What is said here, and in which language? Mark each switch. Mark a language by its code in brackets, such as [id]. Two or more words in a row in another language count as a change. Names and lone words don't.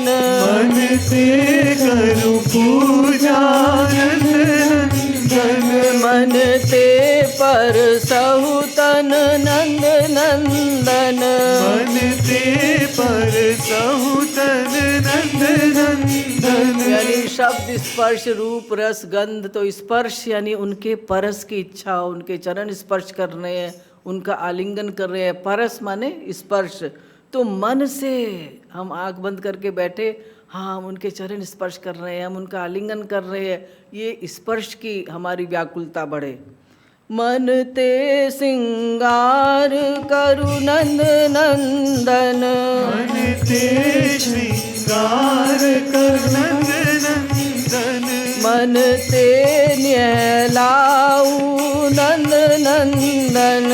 [bra] मन ते करु पूजा नंद नंदन। मन ते पर सहुतन नंद नंदन। मन ते पर सहुतन नंद नंदन। [hi] यानी शब्द स्पर्श रूप रस गंध। तो स्पर्श यानी उनके परस की इच्छा, उनके चरण स्पर्श कर रहे हैं, उनका आलिंगन कर रहे हैं। परस माने स्पर्श। तो मन से हम आंख बंद करके बैठे, हाँ हम उनके चरण स्पर्श कर रहे हैं, हम उनका आलिंगन कर रहे हैं, ये स्पर्श की हमारी व्याकुलता बढ़े। [bra] मन ते सिंगार करु नंद नंदन। मन ते श्रृंगार करु नंद नंदन। मन ते नहलाऊ नंद नंदन।